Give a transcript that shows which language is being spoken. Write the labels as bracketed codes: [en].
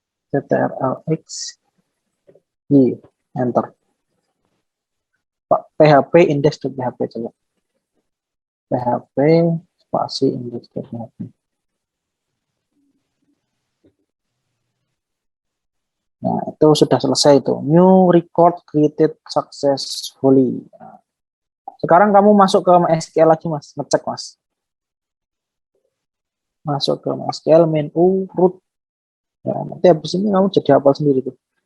[en] Ctrl X Y. Enter. [id] PHP index.php coba. PHP spasi index.php. Nah, itu sudah selesai itu. [en] New record created successfully. [id] Nah, sekarang kamu masuk ke MySQL lagi, Mas. Ngecek, Mas. Masuk ke MySQL menu root. Ya, nanti habis ini kamu jadi hafal sendiri tuh.